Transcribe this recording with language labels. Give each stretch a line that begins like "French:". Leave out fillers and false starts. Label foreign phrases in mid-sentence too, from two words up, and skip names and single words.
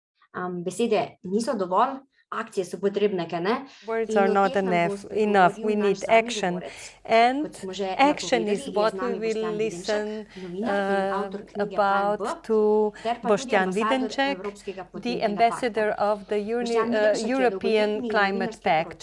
Slovenian: besede niso dovolj, akcije so potrebne, kaj ne?
English: Words are not enough. We need action. And action is what we will listen about to Boštjan Videmšek, the ambassador of the European Climate Pact.